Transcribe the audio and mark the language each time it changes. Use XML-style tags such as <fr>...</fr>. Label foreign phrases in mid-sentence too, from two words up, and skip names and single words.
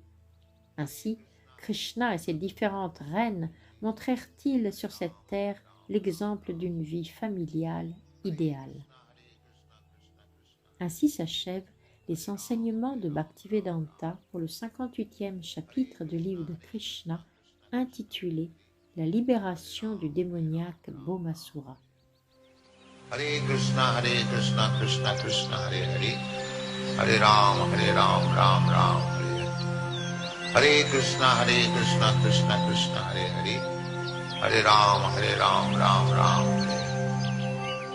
<fr>Ainsi, Krishna et ses différentes reines montrèrent-ils sur cette terre l'exemple d'une vie familiale idéale. Ainsi s'achèvent les enseignements de Bhaktivedanta pour le 58e chapitre du livre de Krishna intitulé « La libération du démoniaque Bhaumasura ». Hare Krishna, Krishna Krishna, Hare Hare, Hare Ram, Ram Ram, Hare Hare. Hare Krishna, Krishna Krishna, Hare Hare, Hare Ram, Ram Ram, Hare Hare.</fr>